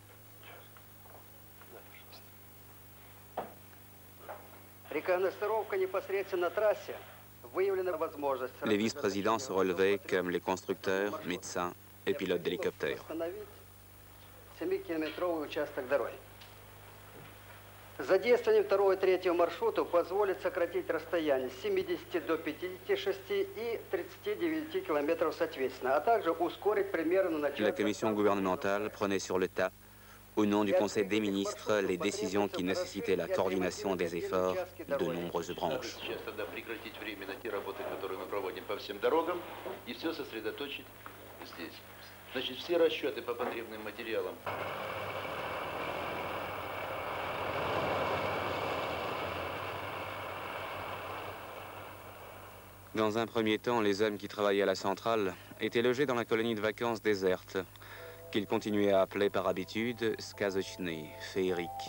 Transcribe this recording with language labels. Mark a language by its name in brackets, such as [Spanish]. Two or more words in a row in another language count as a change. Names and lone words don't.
[French] Les vice-présidents se relevaient comme les constructeurs, médecins et pilotes d'hélicoptères. [Russian] Задействованием второго и третьего маршрутов позволит сократить расстояние с 70 до 56 и 39 километров соответственно, а также ускорить примерно начало... [French] La commission gouvernementale prenait sur le tas, au nom du Conseil des ministres, les décisions qui nécessitaient la coordination des efforts de nombreuses branches. [Russian] Сейчас тогда прекратить временно те работы, которые мы проводим по всем дорогам, и все сосредоточить здесь. Значит, все расчеты по потребным материалам. [French] Dans un premier temps, les hommes qui travaillaient à la centrale étaient logés dans la colonie de vacances déserte, qu'ils continuaient à appeler par habitude Skazochny, féerique.